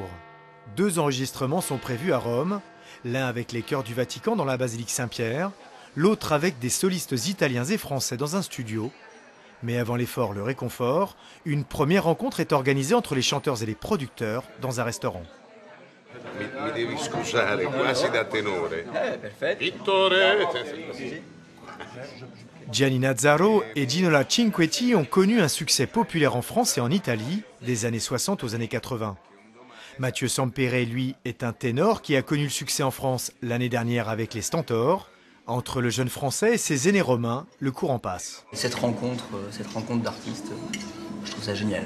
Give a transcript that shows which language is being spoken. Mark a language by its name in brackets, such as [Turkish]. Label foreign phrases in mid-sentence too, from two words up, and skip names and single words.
[French] 2 enregistrements sont prévus à Rome, l'un avec les chœurs du Vatican dans la basilique Saint-Pierre, l'autre avec des solistes italiens et français dans un studio. Mais avant l'effort, le réconfort, une première rencontre est organisée entre les chanteurs et les producteurs dans un restaurant. [Italian] Mi devi scusare, quasi da tenore. Perfetto. Vittore! [French] Gianni Nazzaro et Ginola Cinquetti ont connu un succès populaire en France et en Italie des années 60 aux années 80. Mathieu Sampere, lui, est un ténor qui a connu le succès en France l'année dernière avec les Stentors. Entre le jeune français et ses aînés romains, le courant passe. Cette rencontre d'artistes, je trouve ça génial.